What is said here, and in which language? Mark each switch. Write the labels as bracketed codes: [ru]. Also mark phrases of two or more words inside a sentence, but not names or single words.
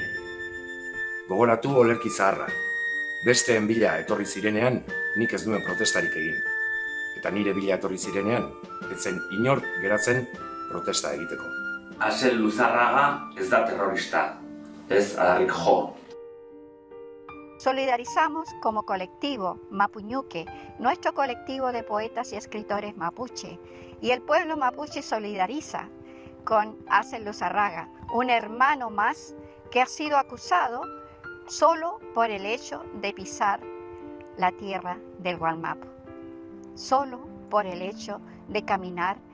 [eu] Gogoratu olerki zaharra. Besteen bila etorri zirenean, nik ez duen protestarik egin. Eta nire bila etorri zirenean, ez zen inor geratzen protesta egiteko. Axel Luzarraga ez da terrorista, ez adarrik jo. [es] Solidarizamos como colectivo Mapuñuque, nuestro colectivo de poetas y escritores mapuche, y el pueblo mapuche solidariza con Axel Luzarraga, un hermano más que ha sido acusado solo por el hecho de pisar la tierra del Gualmapu, solo por el hecho de caminar